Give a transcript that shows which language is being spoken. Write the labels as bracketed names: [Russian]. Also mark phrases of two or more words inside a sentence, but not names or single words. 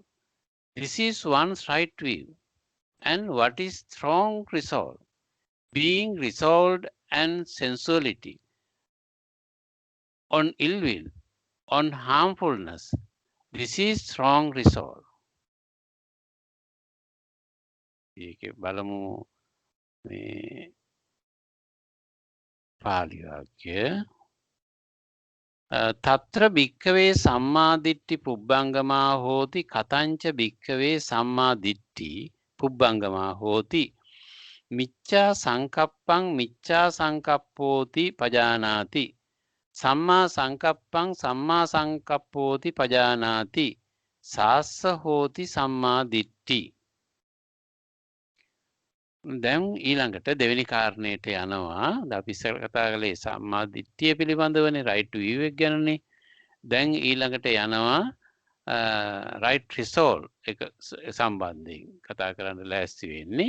[English] This is one's right view. And what is wrong resolve? Being resolved and sensuality, on ill will, on harmfulness. This is wrong resolve. [Sinhala] ඒකේ බලමු මේ පාලි වාක්‍ය. [Pali] తත්‍ර භික්ඛවේ සම්මාදිට්ඨි පුබ්බංගමා හෝති කතංච භික්ඛවේ සම්මාදිට්ඨි පුබ්බංගමා හෝති මිච්ඡා සංකප්පං මිච්ඡා සංකප්පෝති පජානාති සම්මා සංකප්පං සම්මා සංකප්පෝති පජානාති සාස්ස හෝති සම්මා දිට්ඨි. [Sinhala] දැන් ඊළඟට දෙවෙනි කාරණේට යනවා. අපි ඉස්සර කතා කළේ [Pali] සම්මා දිට්ඨිය [Sinhala] පිළිබඳවනේ [English] right view [Sinhala] එක ගැනනේ. දැන් ඊළඟට යනවා [English] right resolve [Sinhala] එක සම්බන්ධයෙන් කතා කරන්න ලෑස්ති වෙන්නේ.